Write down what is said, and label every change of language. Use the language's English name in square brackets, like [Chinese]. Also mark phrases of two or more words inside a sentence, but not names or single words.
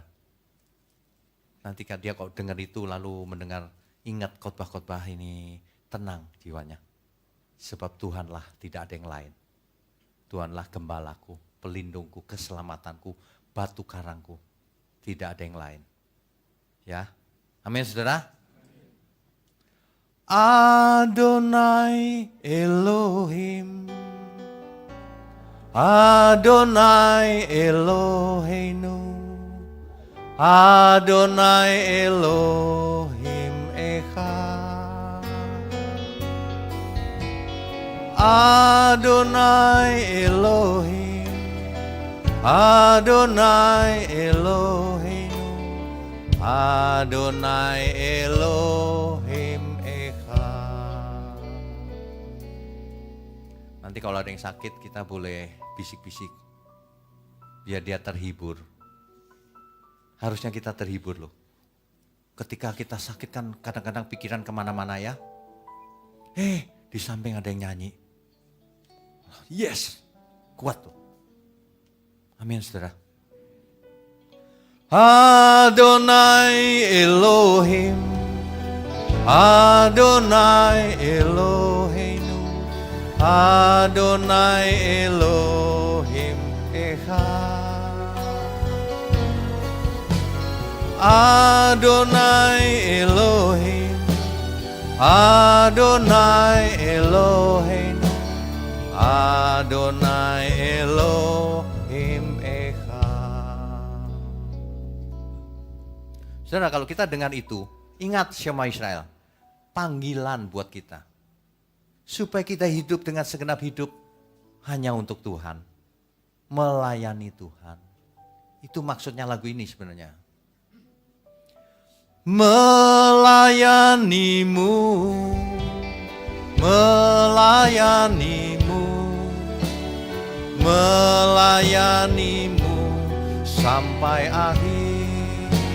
[Indonesian] Nanti dia kalau dengar itu lalu mendengar, ingat khotbah-khotbah ini, tenang jiwanya. Sebab Tuhanlah, tidak ada yang lain. Tuhanlah gembalaku, pelindungku, keselamatanku, batu karangku. Tidak ada yang lain. Ya. Amin, Saudara. [Hebrew] אדוני אלוהים, אדוני אלוהינו, אדוני אלוהים אחד. אדוני אלוהים, אדוני אלוהינו, אדוני אלוהים אחד. [Indonesian] Nanti kalau ada yang sakit kita boleh bisik-bisik biar dia terhibur. Harusnya kita terhibur loh. Ketika kita sakit kan kadang-kadang pikiran kemana-mana ya. Di samping ada yang nyanyi. Yes, kuat tuh. Amin, Saudara. [Hebrew] אדוני אלוהים, אדוני אלוהינו, אדוני אלוהים אחד. אדוני אלוהים, אדוני אלוהינו, אדוני אלוהים אחד. [Indonesian] Saudara, kalau kita dengar itu, ingat [Hebrew] שמע ישראל, [Indonesian] panggilan buat kita. Supaya kita hidup dengan segenap hidup hanya untuk Tuhan. Melayani Tuhan. Itu maksudnya lagu ini sebenarnya. Melayanimu, melayanimu, melayanimu sampai akhir.